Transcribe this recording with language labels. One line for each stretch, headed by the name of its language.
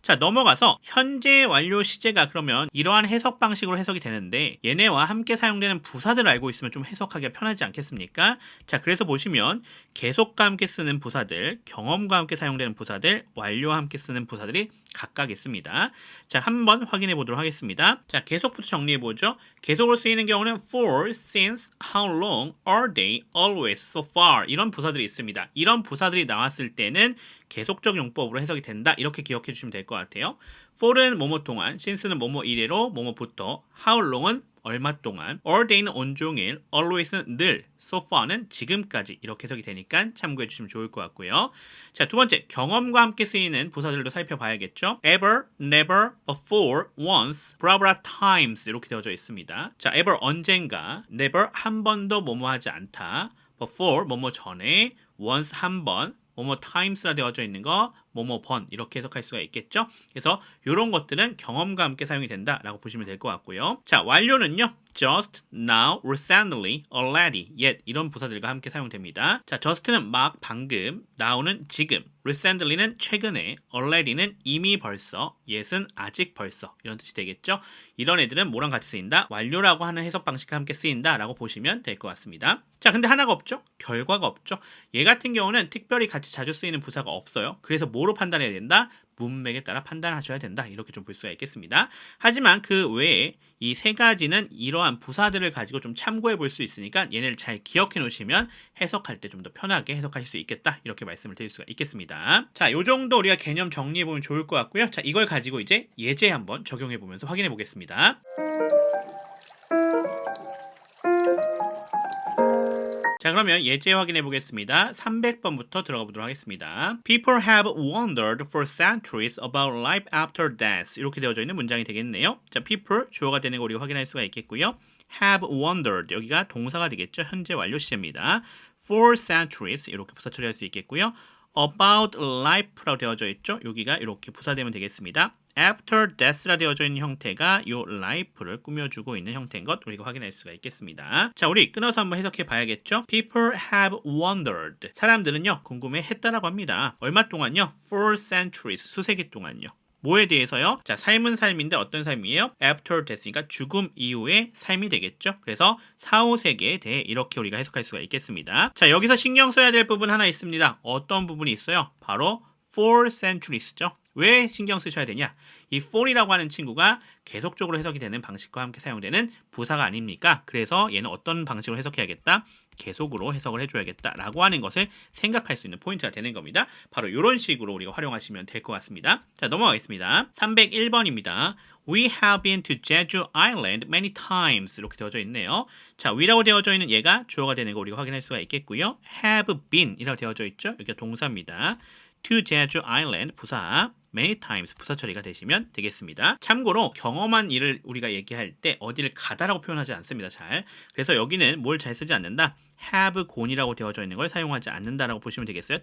Korean: 자, 넘어가서 현재 완료 시제가 그러면 이러한 해석 방식으로 해석이 되는데 얘네와 함께 사용되는 부사들을 알고 있으면 좀 해석하기가 편하지 않겠습니까? 자, 그래서 보시면 계속과 함께 쓰는 부사들, 경험과 함께 사용되는 부사들, 완료와 함께 쓰는 부사들이 각각 있습니다. 자, 한번 확인해 보도록 하겠습니다. 자, 계속부터 정리해 보죠. 계속으로 쓰이는 경우는
English: for, since, how long, are they, always, so far
Korean: 이런 부사들이 있습니다. 이런 부사들이 나왔을 때는 계속적 용법으로 해석이 된다. 이렇게 기억해 주시면 될 것 같아요. for는 뭐뭐 동안, since는 뭐뭐 이래로, 뭐뭐부터, how long은 얼마 동안, all day는 온종일, always는 늘, so far는 지금까지 이렇게 해석이 되니까 참고해 주시면 좋을 것 같고요. 자, 두 번째, 경험과 함께 쓰이는 부사들도 살펴봐야겠죠.
English: ever, never, before, once, blah blah times
Korean: 이렇게 되어져 있습니다. 자, ever 언젠가, never 한 번도 뭐뭐 하지 않다, before 뭐뭐 전에, once 한 번, 뭐뭐 times라 되어져 있는 거 뭐뭐 번 이렇게 해석할 수가 있겠죠. 그래서 이런 것들은 경험과 함께 사용이 된다라고 보시면 될 것 같고요. 자, 완료는요.
English: just, now, recently, already, yet
Korean: 이런 부사들과 함께 사용됩니다. 자, just는 막 방금, now는 지금, recently는 최근에, already는 이미 벌써, yet은 아직 벌써 이런 뜻이 되겠죠. 이런 애들은 뭐랑 같이 쓰인다? 완료라고 하는 해석 방식과 함께 쓰인다라고 보시면 될 것 같습니다. 자, 근데 하나가 없죠? 결과가 없죠? 얘 같은 경우는 특별히 같이 자주 쓰이는 부사가 없어요. 그래서 뭐로 판단해야 된다? 문맥에 따라 판단하셔야 된다. 이렇게 좀 볼 수가 있겠습니다. 하지만 그 외에 이 세 가지는 이러한 부사들을 가지고 좀 참고해 볼 수 있으니까 얘네를 잘 기억해 놓으시면 해석할 때 좀 더 편하게 해석하실 수 있겠다. 이렇게 말씀을 드릴 수가 있겠습니다. 자, 요 정도 우리가 개념 정리해 보면 좋을 것 같고요. 자, 이걸 가지고 이제 예제 한번 적용해 보면서 확인해 보겠습니다. 자, 그러면 예제 확인해 보겠습니다. 300번부터 들어가 보도록 하겠습니다.
English: People have wondered for centuries about life after death.
Korean: 이렇게 되어져 있는 문장이 되겠네요. 자, people 주어가 되는 거 우리가 확인할 수가 있겠고요. have wondered 여기가 동사가 되겠죠. 현재 완료 시제입니다. for centuries 이렇게 부사 처리할 수 있겠고요. about life라고 되어져 있죠. 여기가 이렇게 부사되면 되겠습니다. after death라 되어져 있는 형태가 이 life를 꾸며주고 있는 형태인 것 우리가 확인할 수가 있겠습니다. 자, 우리 끊어서 한번 해석해 봐야겠죠.
English: People have wondered.
Korean: 사람들은요, 궁금해했다라고 합니다. 얼마 동안요?
English: For centuries.
Korean: 수세기 동안요. 뭐에 대해서요? 자, 삶은 삶인데 어떤 삶이에요? After death니까 죽음 이후의 삶이 되겠죠. 그래서 4, 5세기에 대해 이렇게 우리가 해석할 수가 있겠습니다. 자, 여기서 신경 써야 될 부분 하나 있습니다. 어떤 부분이 있어요? 바로 for centuries죠. 왜 신경 쓰셔야 되냐? 이 for이라고 하는 친구가 계속적으로 해석이 되는 방식과 함께 사용되는 부사가 아닙니까? 그래서 얘는 어떤 방식으로 해석해야겠다? 계속으로 해석을 해줘야겠다라고 하는 것을 생각할 수 있는 포인트가 되는 겁니다. 바로 이런 식으로 우리가 활용하시면 될 것 같습니다. 자, 넘어가겠습니다. 301번입니다.
English: We have been to Jeju Island many times
Korean: 이렇게 되어져 있네요. 자, we라고 되어져 있는 얘가 주어가 되는 거 우리가 확인할 수가 있겠고요. have been 이라고 되어져 있죠. 여기가 동사입니다. to Jeju Island 부사 many times 부사 처리가 되시면 되겠습니다. 참고로 경험한 일을 우리가 얘기할 때 어디를 가다라고 표현하지 않습니다. 잘. 그래서 여기는 뭘 잘 쓰지 않는다. have gone이라고 되어져 있는 걸 사용하지 않는다라고 보시면 되겠어요.